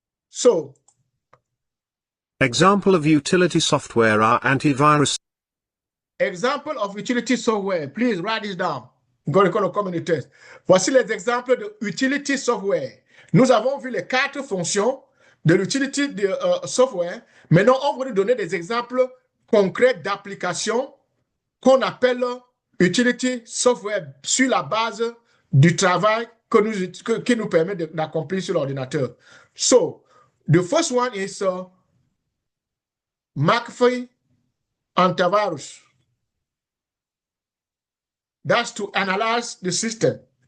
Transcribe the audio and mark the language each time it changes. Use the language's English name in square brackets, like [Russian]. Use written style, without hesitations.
[English] So, example of utility software are antivirus. Example of utility software, please write this down. Going to come in the test. [French] Voici les exemples de utility software. Nous avons vu les 4 fonctions de l'utility de software. Maintenant, on va nous donner des exemples concrets d'applications qu'on appelle utility software sur la base du travail qui nous permet d'accomplir sur l'ordinateur. [English] So, the first one is McAfee antivirus. That's to analyze the system.